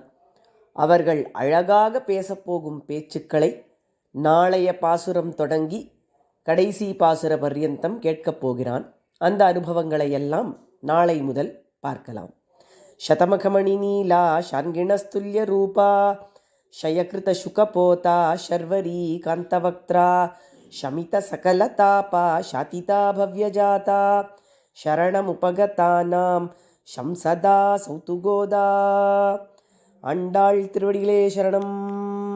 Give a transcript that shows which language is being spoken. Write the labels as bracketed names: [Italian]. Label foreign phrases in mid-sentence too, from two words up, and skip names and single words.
[Tamil] அவர்கள் அழகாக பேசப்போகும் பேச்சுக்களை நாளைய பாசுரம் தொடங்கி கடைசி பாசுர பர்யந்தம் கேட்கப் போகிறான். அந்த அனுபவங்களை எல்லாம் நாளை முதல் பார்க்கலாம். [Sanskrit] शतमखमणि नीला शाङ्खिणस्तुल्य रूपा शयकृत सुखबोधा शर्वरी कान्तवक्त्रा शमित सकलतापा शातिता भव्यजाता शरणमुपगतानां शंसदा सौतु गोदा. [Tamil] ஆண்டாள் திருவடிகளே சரணம்.